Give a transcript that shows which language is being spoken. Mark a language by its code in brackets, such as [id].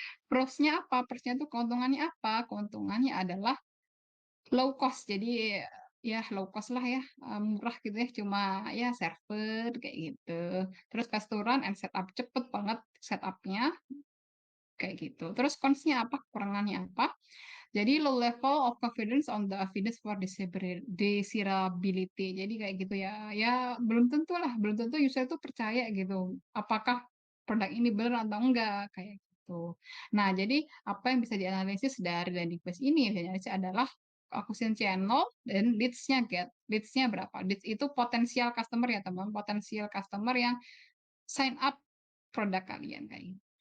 [id] Pros-nya apa? Pros-nya tuh keuntungannya apa? Keuntungannya adalah [en] low cost. [id] Jadi, ya low cost lah ya, murah gitu ya, cuma ya server kayak gitu. Terus [en] fast to run and setup, [id] cepet banget setup-nya, kayak gitu. Terus cons-nya apa, kekurangannya apa? Jadi [en] low level of confidence on the evidence for desirability. [id] Jadi kayak gitu ya. Ya belum tentu lah, belum tentu user itu percaya gitu. Apakah produk ini benar atau enggak kayak gitu. Nah, jadi apa yang bisa dianalisis dari landing page ini dianalisis adalah acquisition channel dan leads-nya get. Leads-nya berapa? Leads itu potensial customer ya, teman. Potensial customer yang sign up produk kalian kayak gitu.